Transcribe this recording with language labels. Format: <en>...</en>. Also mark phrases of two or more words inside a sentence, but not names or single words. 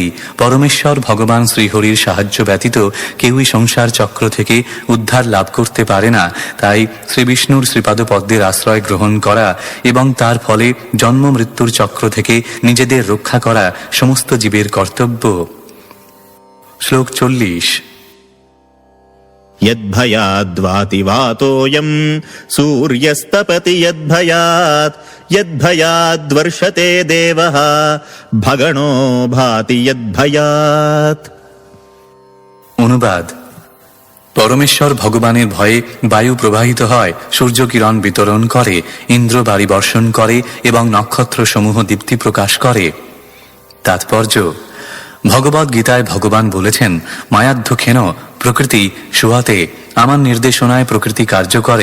<bn>পরমেশ্বর ভগবান শ্রীহরির সাহায্য ব্যতীত কেউই সংসার চক্র থেকে উদ্ধার লাভ করতে পারে না। তাই শ্রীবিষ্ণুর শ্রীপাদপদ্মের আশ্রয় গ্রহণ করা এবং তার ফলে জন্ম মৃত্যুর চক্র থেকে নিজেদের রক্ষা করা সমস্ত জীবের কর্তব্য। শ্লোক 40।</bn> <sa>यद्भयाद्वातिवातोऽयं सूर्यस्तपति यद्भयात् यद्भयाद्वर्षते देवः भगणो भाति यद्भयात्।</sa> <bn>অনুবাদ: পরমেশ্বর ভগবানের ভয়ে বায়ু প্রবাহিত হয়, সূর্য কিরণ বিতরণ করে, ইন্দ্র বাড়ি বর্ষণ করে এবং নক্ষত্র সমূহ দীপ্তি প্রকাশ করে। তাৎপর্য: ভগবদ্ গীতায় ভগবান বলেছেন</bn> <sa>মায়াধ্যক্ষেন প্রকৃতি শোয়াতে,</sa> <bn>আমার নির্দেশনায় প্রকৃতি কার্য করে।</bn>